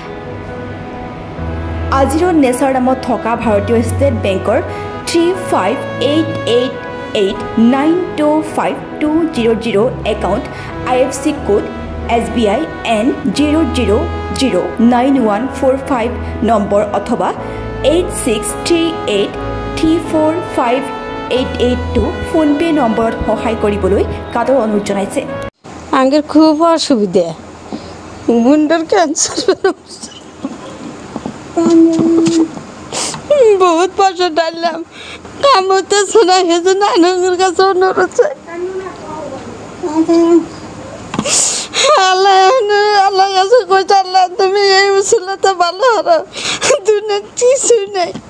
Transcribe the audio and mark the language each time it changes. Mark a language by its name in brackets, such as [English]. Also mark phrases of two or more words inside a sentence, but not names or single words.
[Assamese] আজিৰৰ নেচাৰ নামত থকা ভাৰতীয় ষ্টেট বেংকৰ 3588925200 একাউণ্ট, IFC কোড SBI N0009145 নম্বৰ অথবা 8638345882 ফোনপে নম্বৰত সহায় কৰিবলৈ কাটৰ অনুৰোধ জনাইছে। [Bangla] আঙ্গের খুব অসুবিধা, বুন্ডার ক্যান্সার, বহুত পয়সা ডাললাম, কাম হতেছে না, সেজন্য আইনের কাছে অনুরোধ চাই। আল্লাহ কাছে কইছে, আল্লাহ তুমি এই উচিলাতে ভালো হরো, দুনিয়ার কিছুই নেই।